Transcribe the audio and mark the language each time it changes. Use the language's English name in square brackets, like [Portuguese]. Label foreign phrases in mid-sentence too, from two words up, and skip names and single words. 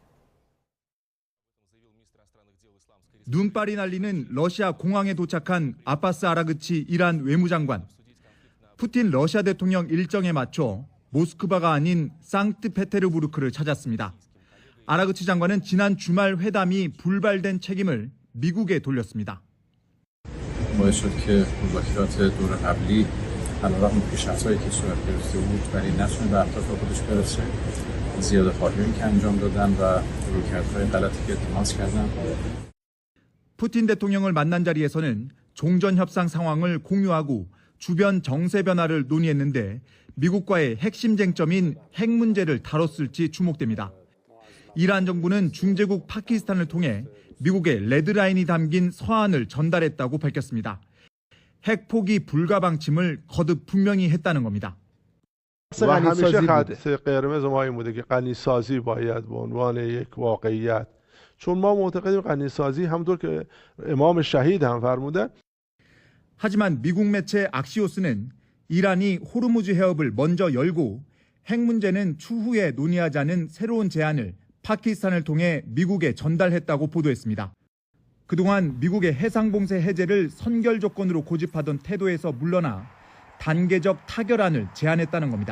[Korean] 눈발이 날리는 러시아 공항에 도착한 아바스 아라그치 이란 외무장관. 푸틴 러시아 대통령 일정에 맞춰 모스크바가 아닌 상트페테르부르크를 찾았습니다. 아라그치 장관은 지난 주말 회담이 불발된 책임을 미국에 돌렸습니다. [Persian] باعث شد که مذاکرات دور قبلی علیرغم پیشرفت‌هایی که صورت گرفته بود ولی نتونه به اهداف خودش برسه زیاده‌خواهی‌هایی که انجام دادن و رویکردهای غلطی که اتخاذ کردن. [Korean] 푸틴 대통령을 만난 자리에서는 종전 협상 상황을 공유하고 주변 정세 변화를 논의했는데 미국과의 핵심 쟁점인 핵 문제를 다뤘을지 주목됩니다. 이란 정부는 중재국 파키스탄을 통해 미국의 레드라인이 담긴 서한을 전달했다고 밝혔습니다. 핵 포기 불가 방침을 거듭 분명히 했다는 겁니다. [Persian] و همیشه خط قرمز ما این بوده که غنیسازی باید به عنوان یک واقعیت چون ما معتقدیم غنیسازی همونطور که امام شهید هم فرمودن [Korean] 하지만 미국 매체 악시오스는 이란이 호르무즈 해협을 먼저 열고 핵 문제는 추후에 논의하자는 새로운 제안을 파키스탄을 통해 미국에 전달했다고 보도했습니다. 그동안 미국의 해상봉쇄 해제를 선결 조건으로 고집하던 태도에서 물러나 단계적 타결안을 제안했다는 겁니다.